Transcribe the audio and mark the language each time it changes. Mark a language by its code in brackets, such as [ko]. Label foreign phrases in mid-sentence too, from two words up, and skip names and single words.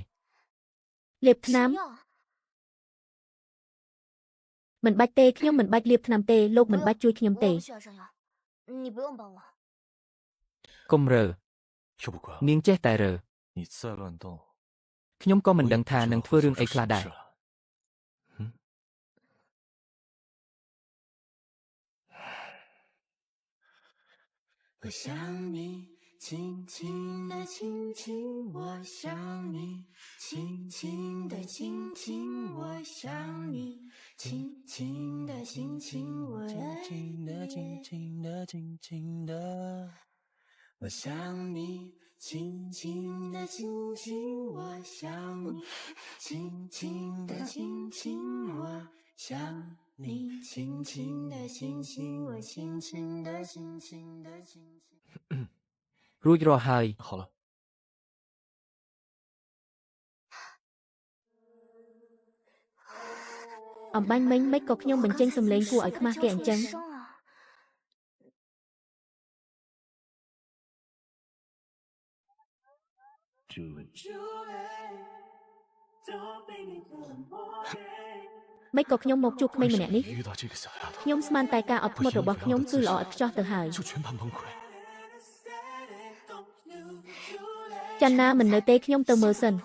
[km] លាបថ្នាំមិនបាច់ទេខ្ញុំមិនបាច់លាបថ្នាំទេលោកមិនបាច់ជួយខ្ញុំទេ កុំរើនាងចេះតែរើខ្ញុំក៏មិនដឹងថានឹងធ្វើរឿងអីខ្លះដែរ [zh] 我想你，轻轻地亲亲我想你，轻轻地亲亲我想你，轻轻地亲亲我轻轻地轻轻地轻轻地，我想你，轻轻地亲亲我想你，轻轻地亲亲我想你，轻轻地亲亲我轻轻地轻轻地轻轻。 [km] រួចរាល់ហើយ [zh] 好了 [km] អំបញ្ញមិញមិនក៏ខ្ញុំបញ្ចេញសំឡេងគួរឲ្យខ្មាស់គេអញ្ចឹង មិនក៏ខ្ញុំមកជួបក្មេងម្នាក់នេះខ្ញុំស្មានតែការអត់ធ្មត់របស់ខ្ញុំគឺល្អឥតខ្ចោះទៅហើយចាន់ណាមិននៅទេខ្ញុំទៅមើលសិន